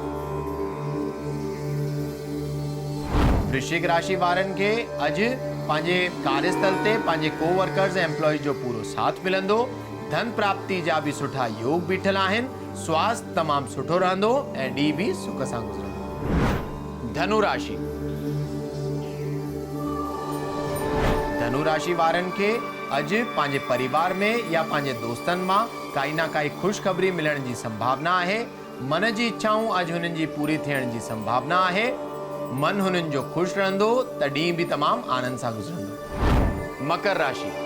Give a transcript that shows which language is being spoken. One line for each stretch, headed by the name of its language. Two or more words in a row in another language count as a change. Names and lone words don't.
Sindhi: वृश्चिक राशि वारनि खे अॼु पंहिंजे कार्यस्थल ते पंहिंजे कोवर्कर्स ऐं एम्प्लॉइज जो पूरो साथ मिलंदो। धन प्राप्ति जा बि सुठा योग बीठल आहिनि। स्वास्थ्य तमामु सुठो रहंदो ऐं ॾींहुं बि सुख सां गुज़रंदो। धनु राशि। धनु राशि वारनि खे अॼु पंहिंजे परिवार में या पंहिंजे दोस्तनि मां काई न काई ख़ुशख़बरी मिलण जी संभावना आहे। मन जी इच्छाऊं अॼु हुननि जी पूरी थियण जी संभावना आहे। मन हुननि जो ख़ुशि रहंदो, त ॾींहुं बि तमामु आनंद सां गुज़रंदो। मकर राशि।